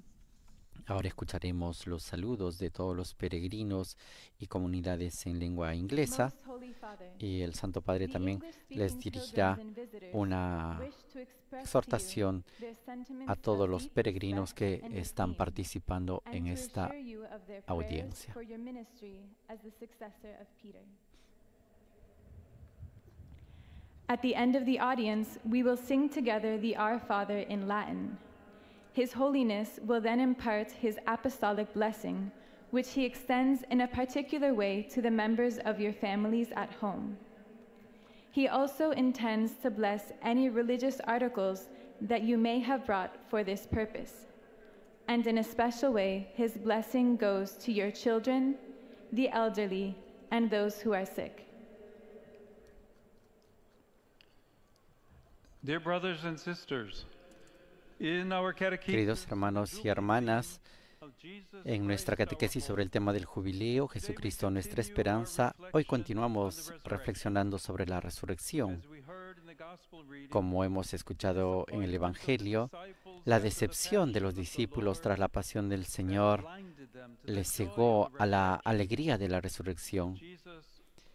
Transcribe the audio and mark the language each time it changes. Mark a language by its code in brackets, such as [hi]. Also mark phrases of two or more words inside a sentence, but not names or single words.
[es] Ahora escucharemos los saludos de todos los peregrinos y comunidades en lengua inglesa, y el Santo Padre también les dirigirá una exhortación a todos los peregrinos que están participando en esta audiencia. [en] At the end of the audience, we will sing together the Our Father in Latin. His Holiness will then impart his apostolic blessing, which he extends in a particular way to the members of your families at home. He also intends to bless any religious articles that you may have brought for this purpose. And in a special way, his blessing goes to your children, the elderly, and those who are sick. Dear brothers and sisters, in our [es] Queridos hermanos y hermanas, en nuestra catequesis sobre el tema del jubileo, Jesucristo nuestra esperanza, hoy continuamos reflexionando sobre la resurrección. Como hemos escuchado en el Evangelio, la decepción de los discípulos tras la pasión del Señor les cegó a la alegría de la resurrección.